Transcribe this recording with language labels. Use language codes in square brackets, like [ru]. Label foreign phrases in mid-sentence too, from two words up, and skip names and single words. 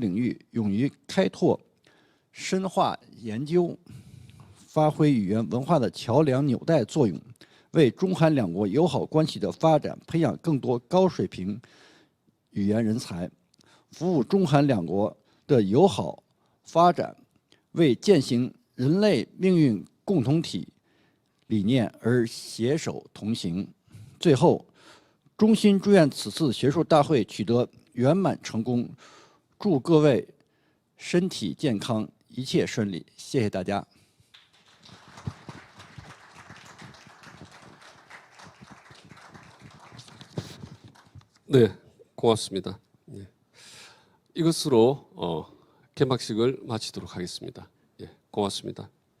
[zh] 领域勇于开拓、深化研究，发挥语言文化的桥梁纽带作用，为中韩两国友好关系的发展培养更多高水平语言人才，服务中韩两国的友好发展，为践行人类命运共同体理念而携手同行。最后，衷心祝愿此次学术大会取得圆满成功，祝各位身体健康，一切顺利。谢谢大家。 [ko] 네, 고맙습니다. 예. 이것으로 개막식을 마치도록 하겠습니다. 예, 고맙습니다.